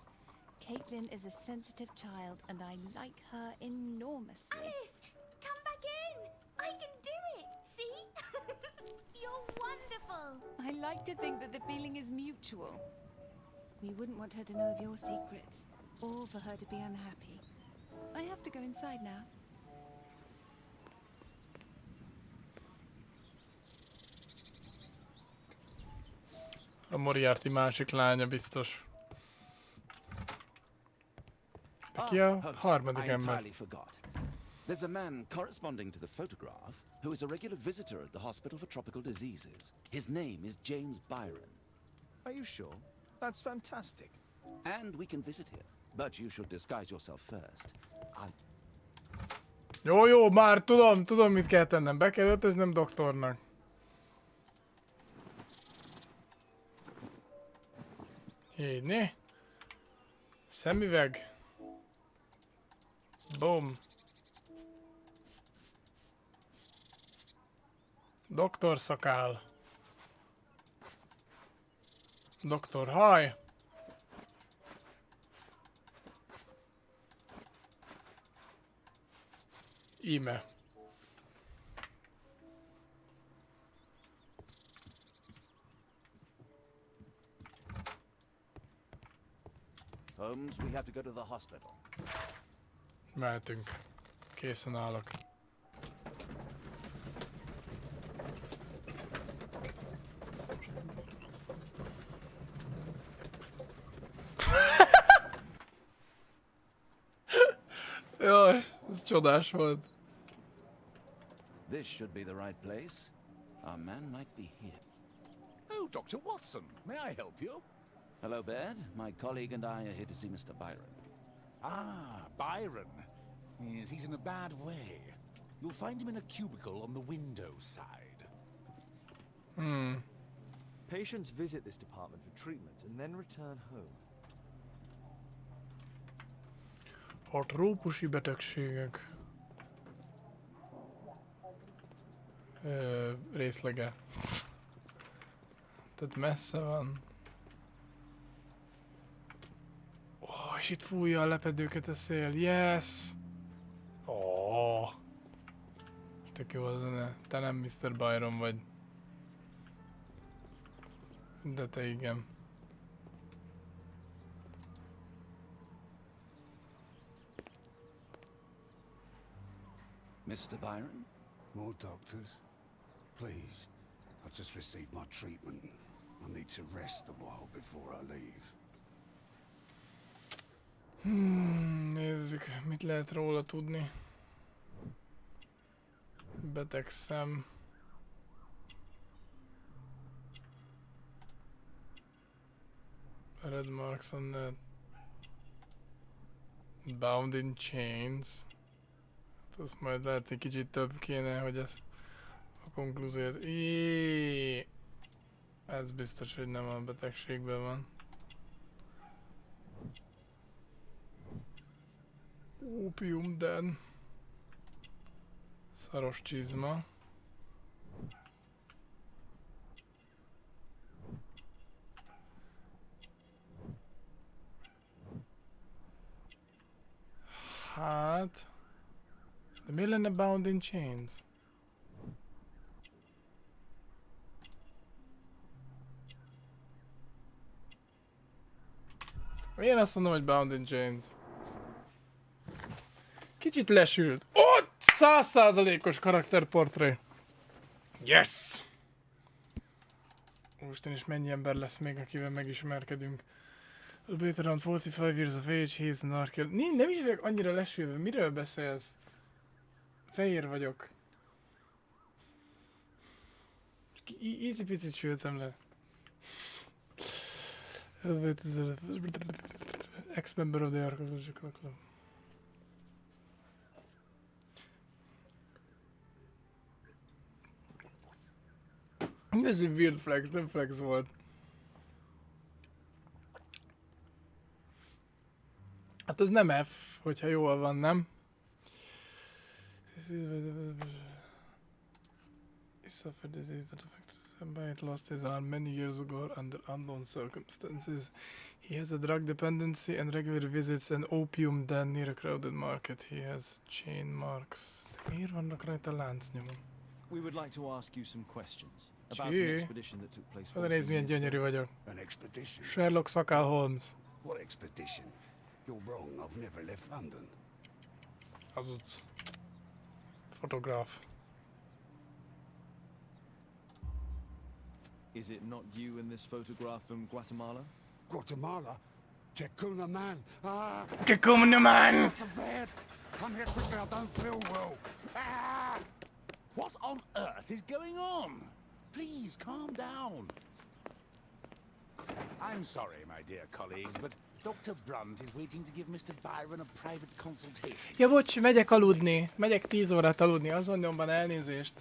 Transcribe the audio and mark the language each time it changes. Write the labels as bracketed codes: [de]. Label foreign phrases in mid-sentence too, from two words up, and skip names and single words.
[en] Caitlin is a sensitive child, and I like her enormously. Alice, come back in. I can do it. See? You're wonderful. I like to think that the feeling is mutual. We wouldn't want her to know of your secrets, or for her to be unhappy. I have to go inside now. [hu] A Moriarty másik lánya biztos. Ki a harmadik [en] I [hu] ember? [en] entirely forgot. There's a man corresponding to the photograph who is a regular visitor at the Hospital for Tropical Diseases. His name is James Byron. Are you sure? That's fantastic. And we can visit him. But you should disguise yourself first. [hu] Jó, már tudom mit kell tennem. Be kell öltöznem doktornak. Így, né? Szemüveg. Boom. Doktor szakál. Doktor haj. Íme. [en] Holmes, we have to go to the hospital. [hu] Mehetünk. Készen állok. Jaj, ez csodás volt. [en] This should be the right place. Our man might be here. Oh, Dr. Watson, may I help you? Hello, Baird. My colleague and I are here to see Mr. Byron. Ah, Byron. Yes, he's in a bad way. You'll find him in a cubicle on the window side. Patients visit this department for treatment and then return home. [hu] A trópusi betegségek. Részlege. Tehát messze van. És itt fújja a lepedőket a szél. Yes! Tök jó a zene. Te nem Mr. Byron vagy. De te igen. [en] Mr. Byron? More doctors? Please. I've just received my treatment. I need to rest a while before I leave. [hu] Nézzük, mit lehet róla tudni. Beteg szem. [en] Red marks on the Bound in chains. [hu] Hát azt majd lehet, hogy kicsit több kéne, hogy ezt a konklúziót... Ez biztos, hogy nem a betegségben van. [en] Opium den. [hu] Szaros csizma. Hát... De miért lenne [en] bound in chains? [hu] Én azt mondom, hogy [en] bound in chains. [hu] Kicsit lesült. Ott 100%-os karakterportré. Yes! Úristen, és mennyi ember lesz még, akivel megismerkedünk. [en] Albeit around 45 years of age, he's narkil. [hu] Nem is vagyok annyira lesülve. Miről beszélsz? Fehér vagyok. Icipicit sültem le. [en] Ex-member of the Archaeological Club. [hu] Ez egy [en] weird flex, [hu] nem flex volt. Hát ez nem F, hogyha jól van, nem? [en] He suffered disease that affects him by it, lost his arm many years ago under unknown circumstances. He has a drug dependency and regularly visits an opium den near a crowded market. He has chain marks. [hu] Miért vannak rajta láncnyomok? [en] We would like to ask you some questions about an expedition that took place 14 [hu] Nézd, milyen gyönyörű vagyok. [en] An expedition? Sherlock Holmes. What expedition? You're wrong, I've never left London. [hu] Azutz. Fotográf. [en] Is it not you in this photograph from Guatemala? Guatemala? Tecuna man! Ah! Tecuna man! To bed! Come here quickly, I don't feel well. Ah! What on earth is going on? Please, calm down. I'm sorry, my dear colleagues, but Dr. Brunt is waiting to give Mr. Byron a private consultation. [hu] Ja, bocs, megyek aludni. Megyek 10 órát aludni, azon nyomban elnézést.